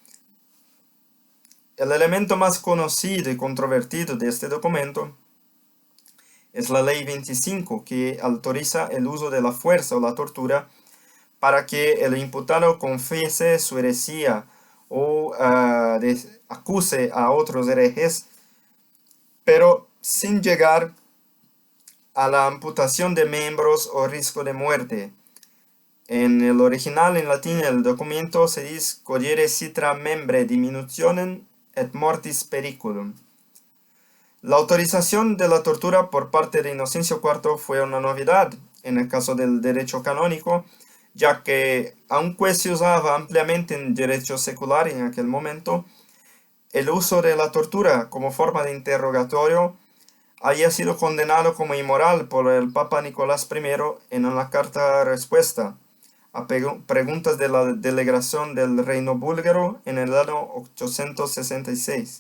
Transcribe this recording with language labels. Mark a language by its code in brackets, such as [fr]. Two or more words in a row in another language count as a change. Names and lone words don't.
[es] El elemento más conocido y controvertido de este documento es la Ley 25, que autoriza el uso de la fuerza o la tortura para que el imputado confiese su heresía o acuse a otros herejes, pero sin llegar a la amputación de miembros o riesgo de muerte. En el original, en latín, el documento se dice [la] "cogere citra membre diminutionem et mortis periculum". [es] La autorización de la tortura por parte de Inocencio IV fue una novedad en el caso del derecho canónico, ya que, aunque se usaba ampliamente en derecho secular en aquel momento, el uso de la tortura como forma de interrogatorio haya sido condenado como inmoral por el Papa Nicolás I en una carta respuesta a preguntas de la delegación del reino búlgaro en el año 866.